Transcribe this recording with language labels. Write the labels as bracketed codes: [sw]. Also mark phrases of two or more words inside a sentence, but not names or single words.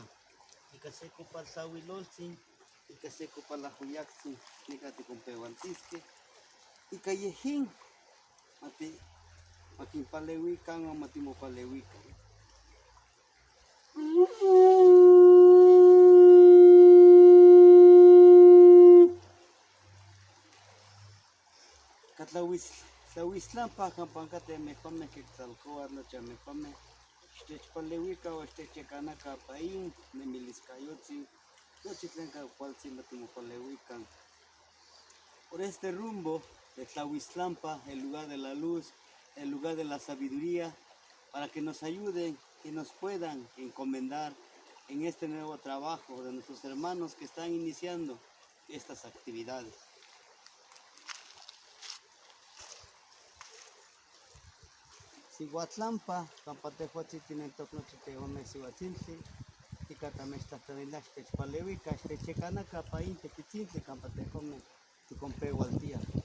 [nah] Ica seco paltlahuiloltzin, ica seco palahuyactzin, nica ticompeualtisque, ica yejin, maquinpaleuican o matimopaleuican. Tlahuistlampa campancate mejome que tzalcoa noche mejome, xtechpaleuica o xtechecanaca paín, nemiliscayotzin, nochitlenca cualtzin matimopaleuican. [es] Por este rumbo de Tlahuistlampa, el lugar de la luz, el lugar de la sabiduría, para que nos ayuden y nos puedan encomendar en este nuevo trabajo de nuestros hermanos que están iniciando estas actividades. [nah] Siguatlampa, campatehuatzin tocnochitehuame siguatzintli, ticatamechtlahtlanila xtechpaleuica, xtechecanaca paín tequitzintli, campatejome ticompeualtia.